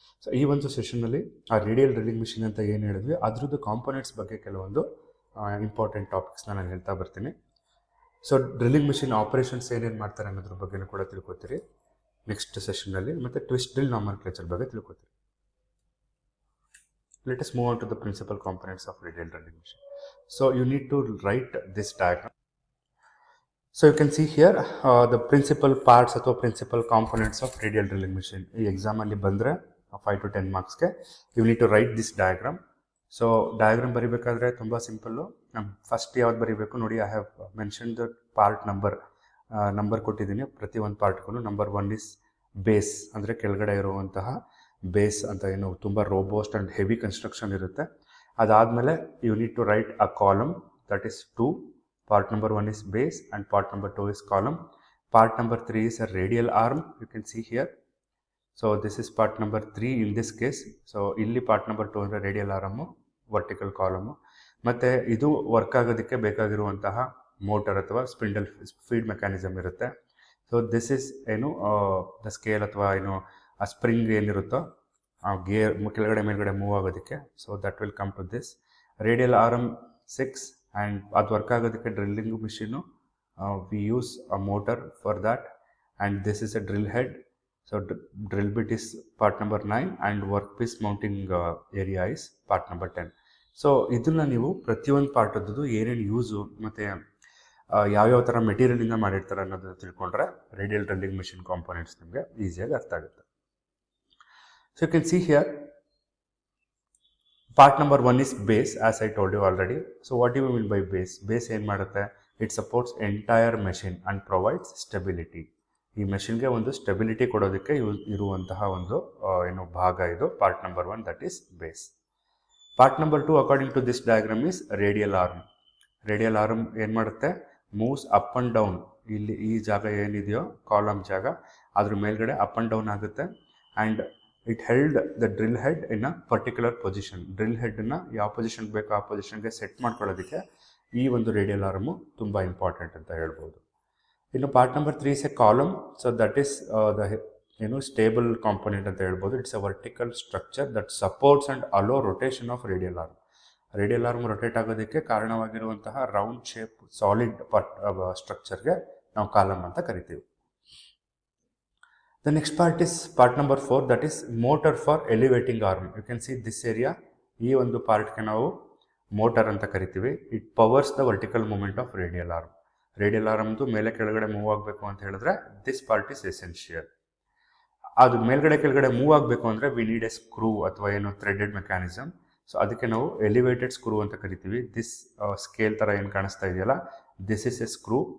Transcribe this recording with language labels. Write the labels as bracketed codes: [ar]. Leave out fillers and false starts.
[kn] So ಈ ಒಂದು ಸೆಷನ್ನಲ್ಲಿ ಆ ರೇಡಿಯಲ್ ಡ್ರಿಲ್ಲಿಂಗ್ ಮಿಷಿನ್ ಅಂತ ಏನು ಹೇಳಿದ್ವಿ ಅದ್ರದ್ದು ಕಾಂಪೊನೆಂಟ್ಸ್ ಬಗ್ಗೆ ಕೆಲವೊಂದು ಇಂಪಾರ್ಟೆಂಟ್ ಟಾಪಿಕ್ಸ್ನ ನಾನು ಹೇಳ್ತಾ ಬರ್ತೀನಿ. ಸೊ ಡ್ರಿಲ್ಲಿಂಗ್ ಮಿಷಿನ್ ಆಪರೇಷನ್ಸ್ ಏನೇನು ಮಾಡ್ತಾರೆ ಅನ್ನೋದ್ರ ಬಗ್ಗೆನೂ ಕೂಡ ತಿಳ್ಕೊತೀರಿ ನೆಕ್ಸ್ಟ್ ಸೆಷನ್ನಲ್ಲಿ. ಮತ್ತು ಟ್ವಿಸ್ಟ್ ಡ್ರಿಲ್ ನಾಮನ್ಕ್ಲೇಚರ್ ಬಗ್ಗೆ ತಿಳ್ಕೊತೀರಿ. [en] Let us move on to the principal components of radial drilling machine. So you need to write this diagram. So you can see here the principal parts ಅಥವಾ principal components of radial drilling machine. [kn] ಈ ಎಕ್ಸಾಮಲ್ಲಿ ಬಂದರೆ [en] 5 to 10 ಮಾರ್ಕ್ಸ್ಗೆ you need to write this diagram. [kn] So diagram ಬರೀಬೇಕಾದ್ರೆ ತುಂಬ simple. First ಯಾವ್ದು ಬರೀಬೇಕು ನೋಡಿ, [en] I have mention the part number [kn] ಕೊಟ್ಟಿದ್ದೀನಿ ಪ್ರತಿ ಒಂದು ಪಾರ್ಟ್ಗೂ. ನಂಬರ್ 1 ಇಸ್ ಬೇಸ್, ಅಂದರೆ ಕೆಳಗಡೆ ಇರುವಂತಹ ಬೇಸ್ ಅಂತ ಏನು ತುಂಬ ರೋಬೋಸ್ಟ್ ಆ್ಯಂಡ್ ಹೆವಿ ಕನ್ಸ್ಟ್ರಕ್ಷನ್ ಇರುತ್ತೆ. [en] ಅದಾದಮೇಲೆ you need to write a column, that is 2. Part number 1 is base and part number 2 is column. Part number 3 is a radial arm, you can see here. So this is part number 3 in this case. So illi part number 2 ಅಂದರೆ radial arm, vertical column. [kn] ಮತ್ತು ಇದು work ಆಗೋದಕ್ಕೆ ಬೇಕಾಗಿರುವಂತಹ motor ಅಥವಾ spindle feed mechanism ಇರುತ್ತೆ. So this is ಏನು the scale ಅಥವಾ ಏನು ಆ ಸ್ಪ್ರಿಂಗ್ ಏನಿರುತ್ತೋ ಆ ಗೇರ್ ಕೆಳಗಡೆ ಮೇಲ್ಗಡೆ ಮೂವ್ ಆಗೋದಕ್ಕೆ. [en] So that will come to this radial arm 6. And [kn] ಅದು ವರ್ಕ್ ಆಗೋದಕ್ಕೆ drilling machine [en] We use a motor for that. And this is a drill head. So drill bit is part number 9 and work piece mounting area is part number 10. [kn] So ಇದನ್ನು ನೀವು ಪ್ರತಿಯೊಂದು ಪಾರ್ಟದ್ದು ಏನೇನು use ಮತ್ತು ಯಾವ್ಯಾವ ಥರ ಮೆಟೀರಿಯಲಿಂದ ಮಾಡಿರ್ತಾರೆ ಅನ್ನೋದನ್ನು ತಿಳ್ಕೊಂಡ್ರೆ ರೇಡಿಯಲ್ ಡ್ರಿಲ್ಲಿಂಗ್ ಮಿಷಿನ್ ಕಾಂಪೊನೆಂಟ್ಸ್ ನಿಮಗೆ ಈಸಿಯಾಗಿ ಅರ್ಥ ಆಗುತ್ತೆ. [en] So you can see here part number 1 is base, as I told you already. So what do you mean by base? [kn] Base ಏನು ಮಾಡುತ್ತೆ? [en] It supports entire machine and provides stability. [kn] ಈ ಮೆಷಿನ್ಗೆ ಒಂದು stability ಕೊಡೋದಕ್ಕೆ ಇರುವಂತಹ ಒಂದು ಏನು ಭಾಗ ಇದು part number 1, [en] That is base. Part number 2 according to this diagram is radial arm. Radial arm [kn] ಏನು ಮಾಡುತ್ತೆ? [en] Moves up and down. [kn] ಇಲ್ಲಿ ಈ ಜಾಗ ಏನಿದೆಯೋ ಕಾಲಮ್ ಜಾಗ ಅದ್ರ ಮೇಲ್ಗಡೆ ಅಪ್ ಆ್ಯಂಡ್ ಡೌನ್ ಆಗುತ್ತೆ. [en] And it held the drill head in a particular position. [kn] Drill ಹೆಡ್ನ ಯಾವ ಪೊಸಿಷನ್ಗೆ ಬೇಕೋ ಆ ಪೊಸಿಷನ್ಗೆ ಸೆಟ್ ಮಾಡ್ಕೊಳ್ಳೋದಕ್ಕೆ ಈ ಒಂದು ರೇಡಿಯಲ್ ಆರ್ಮು ತುಂಬ ಇಂಪಾರ್ಟೆಂಟ್ ಅಂತ ಹೇಳ್ಬೋದು. [en] ಇನ್ನು part number 3 is a column. So that is the ಏನು stable component ಅಂತ ಹೇಳ್ಬೋದು. It's a vertical structure that supports and allow rotation of radial arm. [kn] Radial arm rotate ಆಗೋದಕ್ಕೆ ಕಾರಣವಾಗಿರುವಂತಹ ರೌಂಡ್ ಶೇಪ್ ಸಾಲಿಡ್ ಸ್ಟ್ರಕ್ಚರ್ಗೆ ನಾವು column ಅಂತ ಕರಿತೀವಿ. [en] The next part is part number 4, that is motor for elevating arm. You can see this area. [kn] ಈ ಒಂದು ಪಾರ್ಟ್ಗೆ ನಾವು motor ಅಂತ ಕರಿತೀವಿ. [en] It powers the vertical movement of radial arm. [kn] Radial ಆರ್ಮ್ದು ಮೇಲೆ ಕೆಳಗಡೆ ಮೂವ್ ಆಗಬೇಕು ಅಂತ ಹೇಳಿದ್ರೆ [en] This part is essential. [kn] ಅದು ಮೇಲ್ಗಡೆ ಕೆಳಗಡೆ ಮೂವ್ ಆಗಬೇಕು ಅಂದರೆ [en] we need a screw [kn] ಅಥವಾ ಏನು ಥ್ರೆಡೆಡ್ ಮೆಕ್ಯಾನಿಸಮ್. ಸೊ ಅದಕ್ಕೆ ನಾವು ಎಲಿವೇಟೆಡ್ ಸ್ಕ್ರೂ ಅಂತ ಕರಿತೀವಿ. ದಿಸ್ ಸ್ಕೇಲ್ ಥರ ಏನು ಕಾಣಿಸ್ತಾ ಇದೆಯಲ್ಲ, [en] This is a screw.